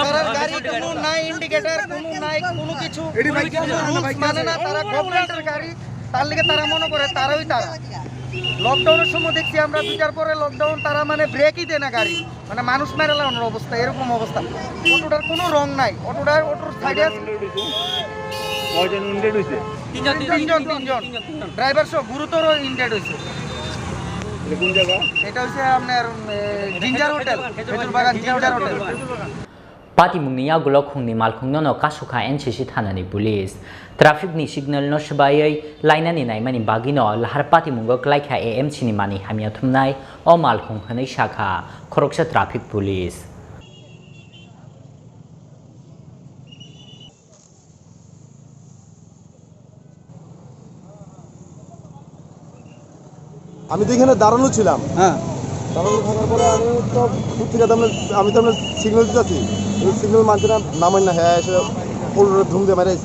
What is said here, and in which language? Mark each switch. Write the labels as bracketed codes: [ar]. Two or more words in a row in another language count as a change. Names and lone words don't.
[bn] গাড়ি কোনো নাই ইন্ডিকেটর কোনো নাই কোনো কিছু মানে না তারা গভর্নমেন্টের গাড়ি তার লিগে তারা মনে করে তারাই তারা লকডাউনের সময় দেখছি আমরা দুটার পরে লকডাউন তারা মানে ব্রেকই দেয় না গাড়ি মানে মানুষ মেরে লাগানোর অবস্থা এরকম অবস্থা অটোটার কোনো রং নাই অটোর সাইডে তিনজন ড্রাইভার সহ গুরুতর ইনজেড হয়েছে এটা হচ্ছে আপনার জিঞ্জার হোটেল খেজুর বাগান জিঞ্জার হোটেল [trp] pati mungniya gulo khungni malkhung no kasukha NCC thanani police traffic ni signal no shbayai laina ni naimani bagino lahar pati mungo klaikha AMC ni mani hamia thumnai o malkhung khanai shakha khoroksa [en] traffic police [bn] আমি তো এখানে দাঁড়ানো ছিলাম দাঁড়ানো থাকার পরে আমি তো দূর থেকে আমি তো সিগন্যাল দিতেছি সিগন্যাল মানছে না নামেন না হ্যাঁ এসে পুরো ধুম দিয়ে মেরেছে